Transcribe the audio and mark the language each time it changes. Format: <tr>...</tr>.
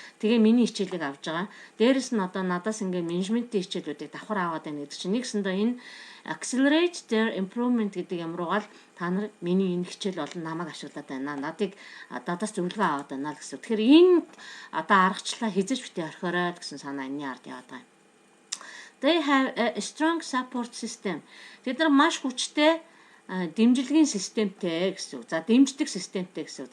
<mn>Тэгээ миний хичээлийг авж байгаа. Дээрэс нь одоо надаас ингээд менежментийн хичээлүүдийг давхар аваад байна гэдэг чинь нэгсэндээ энэ</mn> <en>accelerate their improvement</en> <mn>гэдэг юмруугаал та нар миний энэ хичээл болон намайг ашиглаад байна. Надаас зөвлөгөө аваад байна л гэсэн. Тэгэхээр энэ одоо аргачлалаа хизэж битээ орхиорой гэсэн санаа энэний ард яваад байгаа юм.</mn> <en>They have a strong support system.</en> <mn>Тэд нар маш хүчтэй дэмжлэгийн системтэй гэсэн үг. За дэмждэг системтэй гэсэн үг.</mn>